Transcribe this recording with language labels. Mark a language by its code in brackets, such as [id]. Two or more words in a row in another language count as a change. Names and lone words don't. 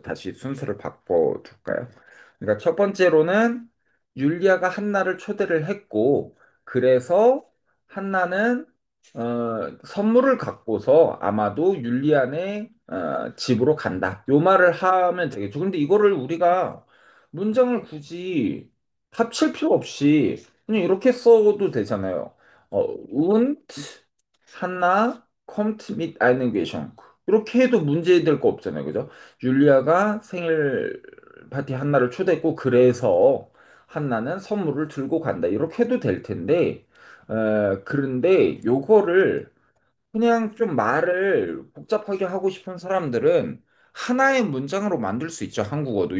[ko] 다시 순서를 바꿔둘까요? 그러니까 첫 번째로는 율리아가 한나를 초대를 했고, 그래서 한나는 선물을 갖고서 아마도 율리안의 집으로 간다. 요 말을 하면 되겠죠. 근데 이거를 우리가 문장을 굳이 합칠 필요 없이 그냥 이렇게 써도 되잖아요. [de] und 한나 kommt mit einem Geschenk. [ko] 이렇게 해도 문제될 거 없잖아요. 그죠? 율리아가 생일 파티 한나를 초대했고, 그래서 한나는 선물을 들고 간다. 이렇게 해도 될 텐데, 그런데 요거를 그냥 좀 말을 복잡하게 하고 싶은 사람들은 하나의 문장으로 만들 수 있죠, 한국어도.